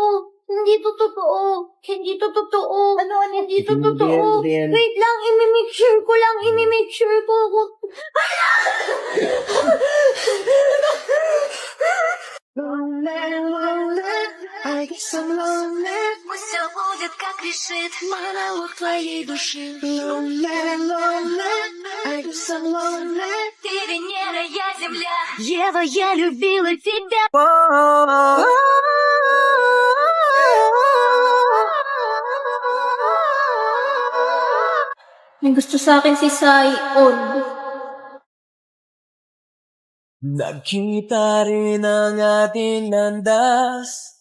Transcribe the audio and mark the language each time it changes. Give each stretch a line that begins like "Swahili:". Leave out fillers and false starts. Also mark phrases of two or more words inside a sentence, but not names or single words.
Filipino: Hindi to totoo. Hindi to totoo. Ano? Hindi to totoo. Wait lang, imi-
English: make sure
Filipino: ko lang. Imi-
English: make sure
Filipino: ko ako.
Russian: Все будет как решит монолог твоей души. Ты Венера, я Земля. Ева, я любила тебя.
Filipino: May gusto sa akin si Sai-on. Nagkita rin ang ating landas.